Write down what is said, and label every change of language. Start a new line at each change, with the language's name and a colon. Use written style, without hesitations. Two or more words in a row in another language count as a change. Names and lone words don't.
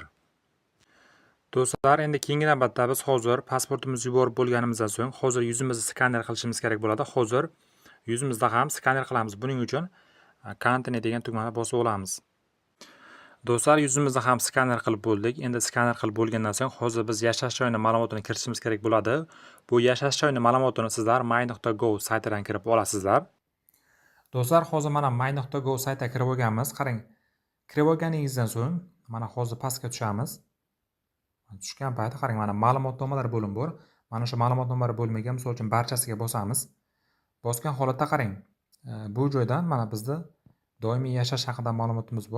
Uzbek: Do'stlar, endi keyingi navbatda biz hozir pasportimizni yuborib bo'lganimizdan so'ng, hozir yuzimizni skaner qilishimiz kerak bo'ladi. Hozir yuzimizda ham skaner qilamiz. Buning uchun continue degan tugmani bosib olamiz. Do'stlar, yuzimizni ham skaner qilib bo'ldik. Endi skaner qilib bo'lgandan so'ng hozir biz yashash joyini ma'lumotini kiritishimiz kerak bo'ladi. Bu yashash joyini ma'lumotini sizlar my.go saytidan kirib olasizlar. Do'stlar, hozir mana my.go saytiga kirib olganmiz. Qarang. Kirib olganingizdan so'ng mana hozir pastga tushamiz. Tushgan paytda qarang, mana ma'lumotnomalar bo'lim bor. Mana shu ma'lumotnomalar bo'limiga misol uchun barchasiga bosamiz. Bosgan holatda qarang. Bu joydan mana bizda doimiy yashash haqida ma'lumotimiz bor.